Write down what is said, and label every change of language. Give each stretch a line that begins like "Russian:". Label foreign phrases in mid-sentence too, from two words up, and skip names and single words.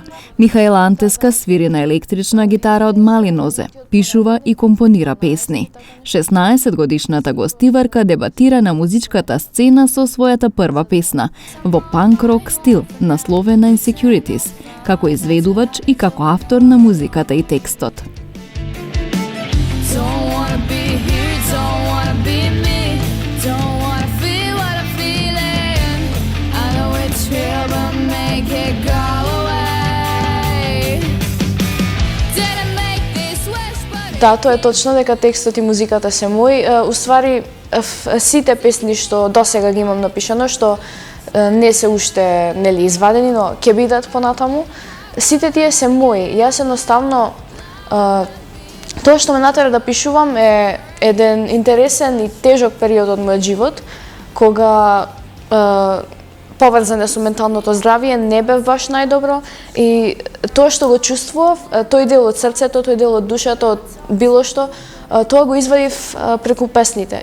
Macedonian: Михаела Антеска свири на електрична гитара од мали нозе, пишува и компонира песни. 16-годишната гостиварка дебатира на музичката сцена со својата прва песна, во панк-рок стил, насловена Insecurities, како изведувач и како автор на музиката и текстот.
English: Don't wanna be me, don't wanna feel what I'm feeling. I know it's real, but make it go away. Didn't make this wish, but
Macedonian: Да, тоа е точно дека текстот и музиката се мој. Уствари, сите песни што досега ги имам напишано, што не се уште нели извадени, но ќе бидат понатаму, сите тие се мои. Јас едноставно тоа што ме натера да пишувам е еден интересен и тежок период од мојот живот, кога поврзан со менталното здравје не бев баш најдобро и тоа што го чувствував, тој дел од срцето, тој дел од душата, од било што, тоа го извадив преку песните.